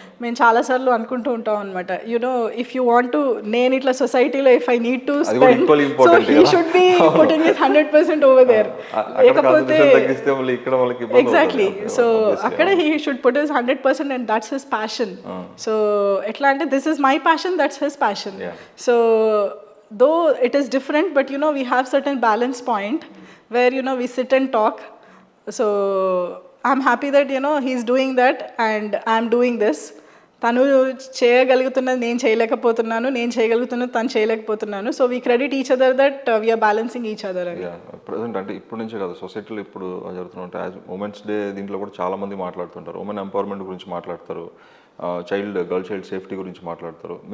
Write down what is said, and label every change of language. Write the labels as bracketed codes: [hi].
[te] మేము చాలాసార్లు అనుకుంటూ ఉంటాం అనమాట, [en] you know if you want to, [te] నేను ఇట్లా సొసైటీలో [en] If I need to spend, so he should be putting his 100% over there. లేకపోతే exactly, so అక్కడ he should put his 100% and that's his passion. So ఎట్లా అంటే this is my passion, that's his passion. So though it is different, but you know we have certain balance point where you know we sit and talk. So I'm happy that you know he's doing that and I'm doing this. [te] తను చేయగలుగుతున్నది నేను చేయలేకపోతున్నాను, నేను చేయగలుగుతున్నది తను చేయలేకపోతున్నాను. [en] So we credit each other that we are balancing each other అని. [te] Present అంటే ఇప్పటి నుంచే కదా సొసైటీలో ఇప్పుడు జరుగుతుంటే, యాజ్ ఉమెన్స్ డే దీంట్లో కూడా చాలామంది మాట్లాడుతుంటారు, ఉమెన్ ఎంపవర్మెంట్ గురించి మాట్లాడతారు, గర్ల్ చైల్డ్ సేఫ్టీ గురించి మాట్లాడతారు.